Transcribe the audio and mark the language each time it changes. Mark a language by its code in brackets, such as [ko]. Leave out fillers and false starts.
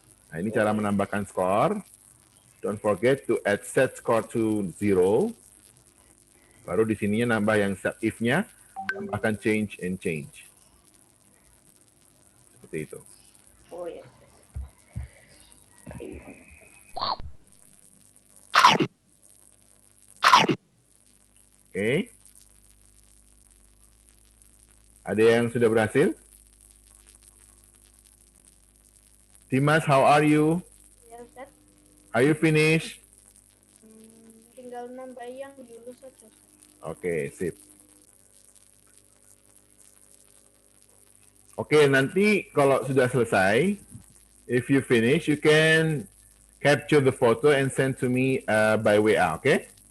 [id] Nah, ini cara menambahkan skor. [en] Don't forget to add set score to 0. [id] Baru di sininya nambah yang set if-nya, tambahkan change and change. Seperti itu. [en] Oh yes. Oke. [id] Ada yang sudah berhasil? [en] Dimas, how are you? [id] Ya Ustaz. [en] Are you finished? [id] Tinggal nambah yang dulu saja. Oke, sip. Oke, nanti kalau sudah selesai, [en] if you finish, you can capture the photo and send to me by WA, okay?